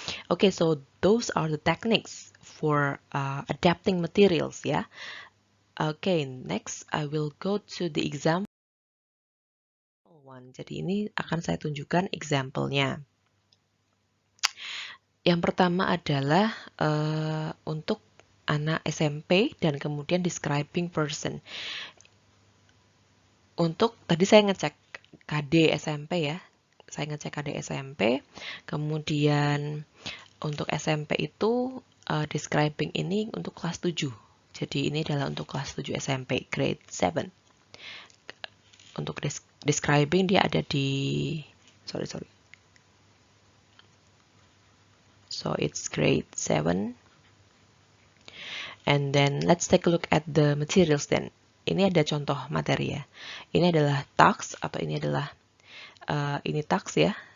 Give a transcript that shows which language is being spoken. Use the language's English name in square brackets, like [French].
[English] Okay, so those are the techniques for adapting materials ya. Okay, next I will go to the example one. [Indonesian] Jadi ini akan saya tunjukkan example-nya. Yang pertama adalah untuk anak SMP dan kemudian describing person. Untuk tadi saya ngecek KD SMP ya. Saya ngecek KD SMP. Kemudian untuk SMP itu describing ini untuk kelas 7. Jadi ini adalah untuk kelas 7 SMP, grade 7. Untuk describing dia ada di [English] so it's grade 7. And then let's take a look at the materials then. [Indonesian] Ini ada contoh materi ya. Ini adalah task atau ini adalah ini task ya.